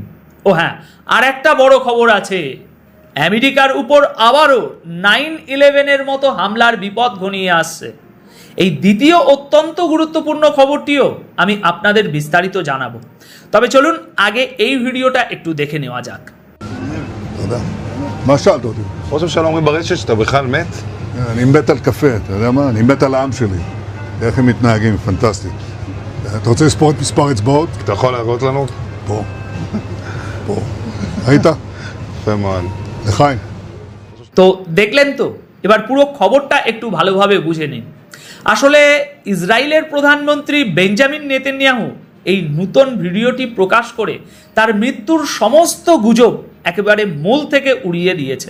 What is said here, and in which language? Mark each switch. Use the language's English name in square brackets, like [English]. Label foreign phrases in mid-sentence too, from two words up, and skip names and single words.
[Bangla] ও হ্যাঁ, আর একটা বড় খবর আছে, আমেরিকার উপর আবারও 9/11-এর মতো হামলার বিপদ ঘনিয়ে আসছে। এই দ্বিতীয় অত্যন্ত গুরুত্বপূর্ণ খবরটিও আমি আপনাদের বিস্তারিত জানাবো, তবে চলুন আগে এই ভিডিওটা একটু দেখে নেওয়া যাক। [Hebrew] תודה. מה שאלת אותי? ראש הממשלה אומרים ברשת שאתה בכלל מת? אני מת על קפה, אתה יודע מה? אני מת על העם שלי. איך הם מתנהגים, פנטסטי. אתה רוצה לספור את מספר אצבעות? אתה יכול להראות לנו? פה. פה. ראית? יפה מאוד. לחיים. [Bangla] তো দেখলেন তো, এবার পুরো খবরটা একটু ভালোভাবে বুঝে নিন। আসলে ইসরায়েলের প্রধানমন্ত্রী বেঞ্জামিন নেতানিয়াহু এই নতুন ভিডিওটি প্রকাশ করে তার মৃত্যুর সমস্ত গুজব একেবারে মূল থেকে উড়িয়ে দিয়েছেন।